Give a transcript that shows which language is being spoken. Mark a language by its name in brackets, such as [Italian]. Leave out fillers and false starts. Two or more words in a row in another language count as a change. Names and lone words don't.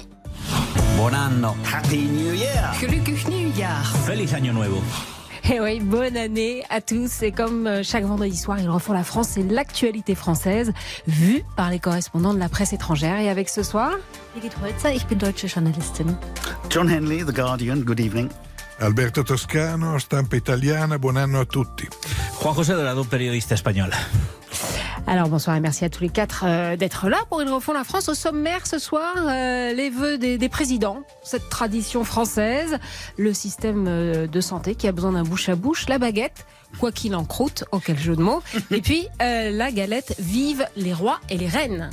[Italian] Buon anno. [English] Happy New Year. [Dutch] Gelukkig Nieuwjaar. [Spanish] Feliz Año Nuevo. [French] eh oui, bonne année à tous. Et comme chaque vendredi soir, Ils refont la France, c'est l'actualité française vue par les correspondants de la presse étrangère. Et avec ce soir, [German] Birgit Holzer, ich bin deutsche Journalistin. [English] John Henley, The Guardian, good evening. [Italian] Alberto Toscano, Stampa Italiana, buon anno a tutti. [Spanish] Juan José Dorado, periodista espagnol. [French] alors bonsoir et merci à tous les quatre d'être là pour Ils refont la France. Au sommaire ce soir, les vœux des présidents, cette tradition française, le système de santé qui a besoin d'un bouche à bouche, la baguette, quoi qu'il en croûte, auquel jeu de mots, et puis la galette, vive les rois et les reines.